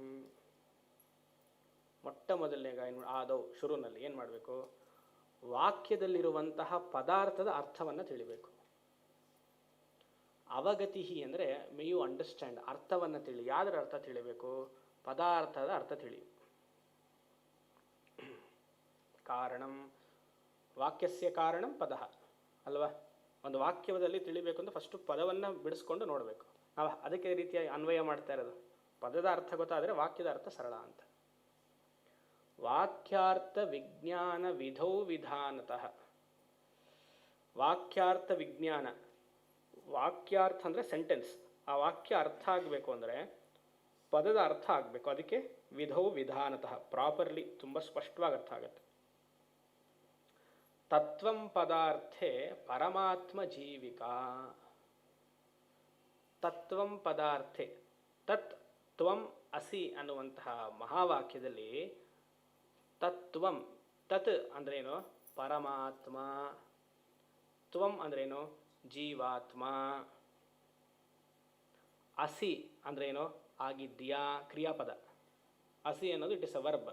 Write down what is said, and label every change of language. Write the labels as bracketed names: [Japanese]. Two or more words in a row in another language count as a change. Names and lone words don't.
[Kannada] ಮೊಟ್ಟ ಮೊದಲನೇಗ ಆದೌ ಶುರುನಲ್ಲಿ ಏನು ಮಾಡಬೇಕು? ವಾಕ್ಯದಲ್ಲಿರುವಂತಹ ಪದಾರ್ಥದ ಅರ್ಥವನ್ನು ತಿಳಿಬೇಕು. ಅವಗತಿ ಅಂದರೆ [English] may you understand, [Kannada] ಅರ್ಥವನ್ನು ತಿಳಿ. ಯಾವುದರ ಅರ್ಥ ತಿಳಿಬೇಕು? ಪದಾರ್ಥದ ಅರ್ಥ ತಿಳಿ. [Sanskrit] ಕಾರಣಂ ವಾಕ್ಯಸ್ಯ ಕಾರಣಂ ಪದ ಅಲ್ವಾ? [Kannada] ಒಂದು ವಾಕ್ಯದಲ್ಲಿ ತಿಳಿಬೇಕು ಅಂತ ಫಸ್ಟು ಪದವನ್ನು ಬಿಡಿಸ್ಕೊಂಡು ನೋಡಬೇಕು. ನಾವು ಅದಕ್ಕೆ ರೀತಿಯಾಗಿ ಅನ್ವಯ ಮಾಡ್ತಾ ಇರೋದು. ಪದದ ಅರ್ಥ ಗೊತ್ತಾದರೆ ವಾಕ್ಯದ ಅರ್ಥ ಸರಳ ಅಂತ. [Sanskrit] ವಾಕ್ಯಾರ್ಥ ವಿಜ್ಞಾನ ವಿಧೌ ವಿಧಾನತಃ. [Kannada] ವಾಕ್ಯಾರ್ಥ ವಿಜ್ಞಾನ, ವಾಕ್ಯಾರ್ಥ ಅಂದರೆ ಸೆಂಟೆನ್ಸ್. ಆ ವಾಕ್ಯ ಅರ್ಥ ಆಗಬೇಕು ಅಂದರೆ ಪದದ ಅರ್ಥ ಆಗಬೇಕು. ಅದಕ್ಕೆ [Sanskrit] ವಿಧೌ ವಿಧಾನತಃ, [Kannada] ಪ್ರಾಪರ್ಲಿ ತುಂಬ ಸ್ಪಷ್ಟವಾಗಿ ಅರ್ಥ ಆಗುತ್ತೆ. [Sanskrit] ತತ್ವಂ ಪದಾರ್ಥೆ ಪರಮಾತ್ಮ ಜೀವಿಕಾ. ತತ್ವಂ ಪದಾರ್ಥೆ, ತತ್ ತ್ವಂ ಅಸಿ [Kannada] ಅನ್ನುವಂತಹ ಮಹಾವಾಕ್ಯದಲ್ಲಿ ತತ್ವಂ, ತತ್ ಅಂದ್ರೇನು? ಪರಮಾತ್ಮ. ತ್ವಂ ಅಂದ್ರೇನು? ಜೀವಾತ್ಮ. ಅಸಿ ಅಂದ್ರೇನು? ಆಗಿದ್ಯಾ, ಕ್ರಿಯಾಪದ. ಅಸಿ ಅನ್ನೋದು [English] it is a verb.